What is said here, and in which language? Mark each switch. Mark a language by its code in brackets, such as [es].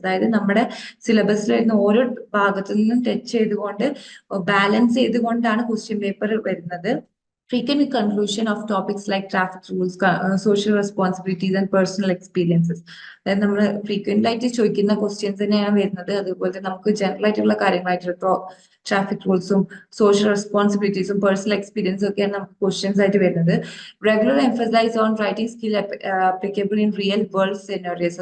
[ml] അതായത് നമ്മുടെ സിലബസിൽ വരുന്ന ഓരോ ഭാഗത്തു നിന്നും ടച്ച് ചെയ്തുകൊണ്ട് ബാലൻസ് ചെയ്തുകൊണ്ടാണ് ക്വസ്റ്റ്യൻ പേപ്പർ വരുന്നത്. [en] Frequent conclusion of topics like traffic rules, social responsibilities and personal experiences. [ml] അതായത് നമ്മൾ ഫ്രീക്വന്റ് ആയിട്ട് ചോദിക്കുന്ന ക്വസ്റ്റ്യൻസ് തന്നെയാണ് വരുന്നത്. അതുപോലെ നമുക്ക് ജനറൽ ആയിട്ടുള്ള കാര്യങ്ങളായിട്ടുള്ള ട്രാഫിക് റൂൾസും സോഷ്യൽ റെസ്പോൺസിബിലിറ്റീസും പേഴ്സണൽ എക്സ്പീരിയൻസും ഒക്കെയാണ് നമുക്ക് ക്വസ്റ്റ്യൻസ് ആയിട്ട് വരുന്നത്. [en] Regular emphasise on writing skill applicable in real world scenarios.